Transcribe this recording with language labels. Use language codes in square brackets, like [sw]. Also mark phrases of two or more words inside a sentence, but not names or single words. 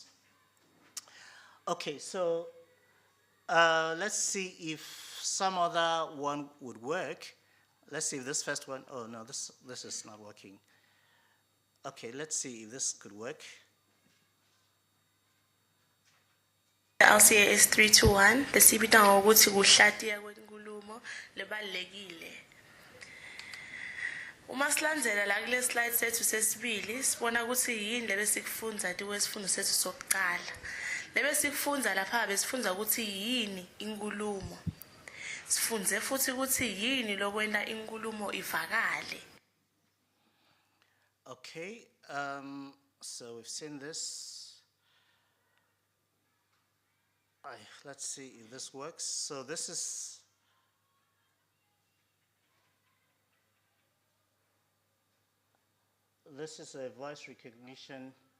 [en] Okay, so let's see if some other one would work. Let's see if this first one, oh no, this is not working. Okay, let's see if this could work. [ss] LCA is 321 lesibita ngokuthi kuhlatiya kwenkulumo lebalekile. Uma silandzela la kule slide sethu sesibili sibona ukuthi yini lebe sikufundza tiwesifundo sethu sokuqala. Lebe sikufundza lapha besifundza ukuthi yini inkulumo. Sifunze futhi ukuthi yini lokwenta inkulumo ivakale. [en] Okay, so we've seen this. Let's see if this works. So this is a voice recognition.